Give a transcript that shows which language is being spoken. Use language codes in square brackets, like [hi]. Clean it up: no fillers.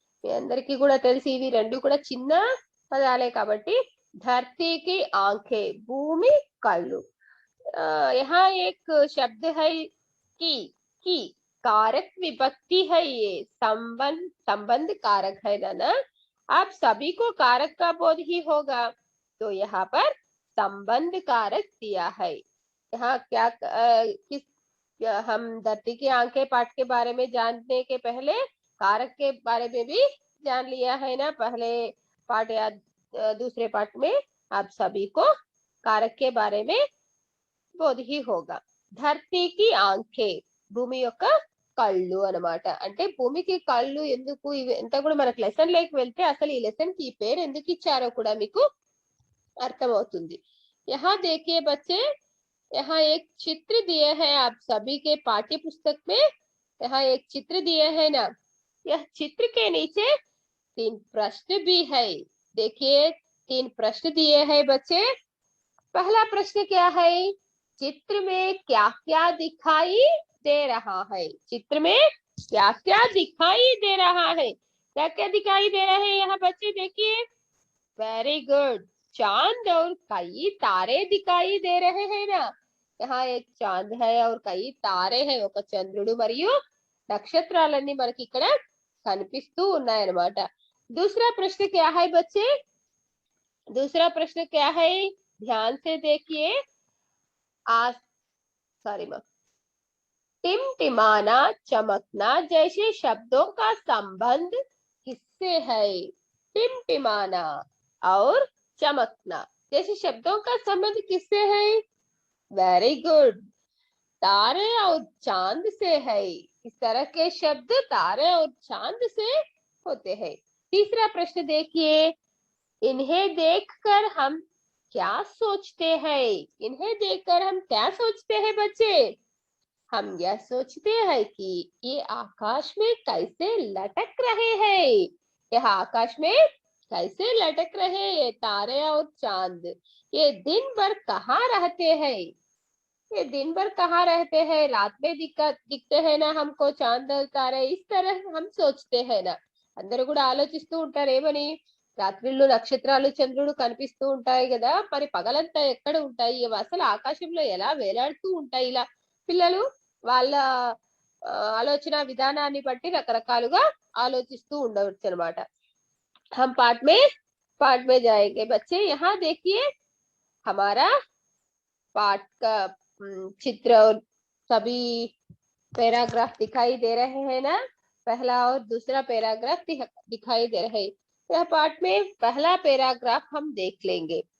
[te] మీ అందరికీ కూడా తెలిసి ఇవి రెండు కూడా చిన్న పదాలే కాబట్టి [hi] ధరతీకి ఆంఖే, [te] భూమి కళ్ళు. [hi] यहाँ एक शब्द है की कारक विभक्ति है, ये संबंध, संबंध कारक है ना. आप सभी को कारक का बोध ही होगा, तो यहाँ पर संबंध कारक दिया है. यहाँ क्या हम धरती की आंखें पाठ के बारे में जानने के पहले कारक के बारे में भी जान लिया है ना. पहले पाठ या दूसरे पाठ में आप सभी को कारक के बारे में बोध ही होगा. ధరతీకి ఆంఖే, [te] భూమి యొక్క కళ్ళు అన్నమాట. అంటే భూమికి కళ్ళు ఎందుకు, ఇవంతా కూడా మనకు లెసన్ లేకి వెళ్తే అసలు ఈ లెసన్ కి ఈ పేరు ఎందుకు ఇచ్చారో కూడా మీకు అర్థమవుతుంది. [hi] यहाँ देखिए बच्चे, यहाँ एक चित्र दिए हैं आप सभी के पाठ्य पुस्तक में. यहाँ एक चित्र दिए हैं ना. यह चित्र के नीचे 3 प्रश्न भी है. देखिए 3 प्रश्न दिए हैं बच्चे. पहला प्रश्न क्या है? चित्र में क्या क्या दिखाई दे रहा है? चित्र में क्या क्या दिखाई दे रहा है? क्या क्या दिखाई दे रहा है यहाँ बच्चे? देखिए, [en] Very good. [hi] चांद और कई तारे दिखाई दे रहे हैं ना. यहाँ एक चांद है और कई तारे हैं. [te] ఒక చంద్రుడు మరియు నక్షత్రాలన్నీ మనకి ఇక్కడ కనిపిస్తూ ఉన్నాయన్నమాట. [hi] दूसरा प्रश्न क्या है बच्चे? दूसरा प्रश्न क्या है? ध्यान से देखिए. टिमटिमाना, चमकना जैसे शब्दों का संबंध किससे है? टिमटिमाना और चमकना जैसे शब्दों का संबंध किससे है? [en] Very good. [hi] तारे और चांद से है. इस तरह के शब्द तारे और चांद से होते हैं. तीसरा प्रश्न देखिए. इन्हें देखकर हम क्या सोचते हैं? इन्हें देखकर हम क्या सोचते हैं बच्चे? हम यह सोचते हैं कि ये आकाश में कैसे लटक रहे हैं. यह आकाश में कैसे लटक रहे ये तारे और चांद. ये दिन भर कहाँ रहते हैं? ये दिन भर कहाँ रहते हैं? रात में दिखते हैं ना हमको चांद और तारे. इस तरह हम सोचते हैं ना. [te] అందరూ కూడా ఆలోచిస్తూ ఉంటారు ఏమని? రాత్రిళ్ళు నక్షత్రాలు చంద్రుడు కనిపిస్తూ ఉంటాయి కదా, మరి పగలంతా ఎక్కడ ఉంటాయి, అసలు ఆకాశంలో ఎలా వేలాడుతూ ఉంటాయి. ఇలా పిల్లలు వాళ్ళ ఆలోచన విధానాన్ని బట్టి రకరకాలుగా ఆలోచిస్తూ ఉండవచ్చు అన్నమాట. [hi] हम पाठ में जाएंगे बच्चे. यहाँ देखिए हमारा पाठ का चित्र और सभी पैराग्राफ दिखाई दे रहे हैं ना. पहला और दूसरा पैराग्राफ दिखाई दे रहे हैं. यह पाठ में पहला पैराग्राफ हम देख लेंगे.